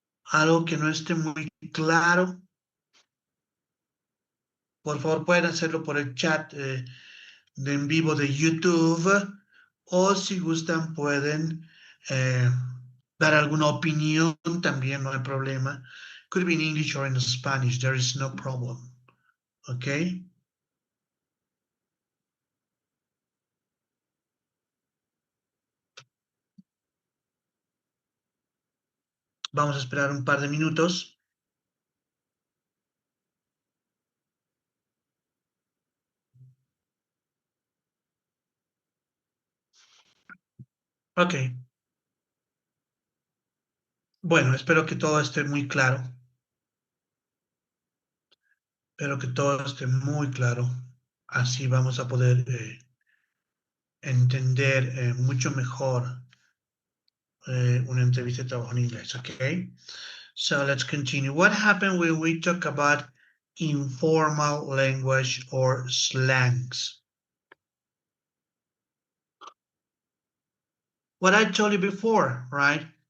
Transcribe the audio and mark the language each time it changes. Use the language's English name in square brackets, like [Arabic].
[Spanish] ¿Algo que no esté muy claro? Por favor, pueden hacerlo por el chat de en vivo de YouTube, o si gustan pueden dar alguna opinión también, no hay problema. [English] Could be in English or in Spanish, there is no problem. Okay? [Spanish] Vamos a esperar un par de minutos. Ok. Bueno, espero que todo esté muy claro. Espero que todo esté muy claro. Así vamos a poder entender mucho mejor una entrevista de trabajo en inglés, okay? [English] So let's continue. What happened when we talk about informal language or slangs? What I told you before, right?